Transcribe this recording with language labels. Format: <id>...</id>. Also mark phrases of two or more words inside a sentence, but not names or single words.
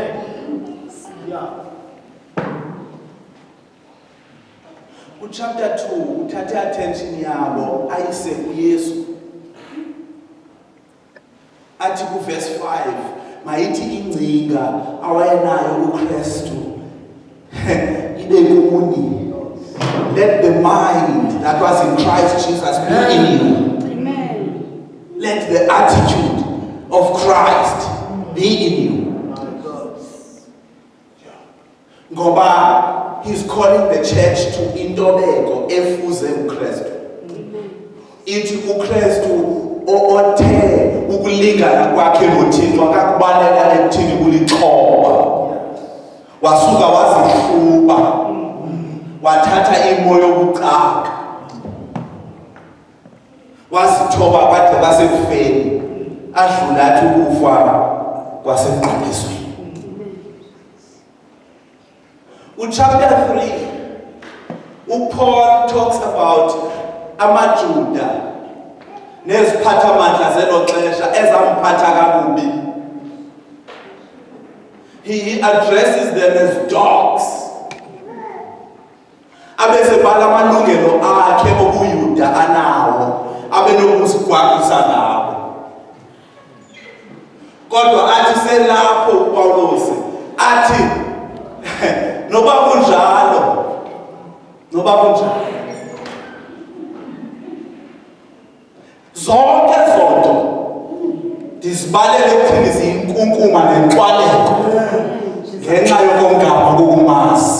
<xh>Chapter 2 uthathe attention yabo ayise kuYesu. Athi ku verse 5 mayithi ingcinga awayenayo uKristu ibe kuni.</xh> <en>Let the mind that was in Christ Jesus be in you. Amen. Let the attitude of Christ be in you. Ngoba he's calling the church to</en> <xh>intobeko efuze uKristu. Ithi uKristu othe ukulingana kwakhe noThixo akakubalela ekuthini kulixhoba. Wasuka wazihluba, wathatha imo yokuxaka, wazithoba kwade basekufeni, adlula athi ukufa kwasemnqandisweni.</xh> <en>Chapter 3, Paul talks about</en> <xh>amaJuda neziphathamandla zelo xesha ezamphatha kakubi.</xh> <en>He addresses them as dogs.</en> <xh>Abesebhala amalungelo akhe obuyuda anawo, abenokusigwagisa nabo. Kodwa athi selapho uPaulos athi noba kunjalo zonke zonto ndizibalele ekuthini ziyinkunkuma nenxwaleko ngenxa yokomgama kokumazi.</xh>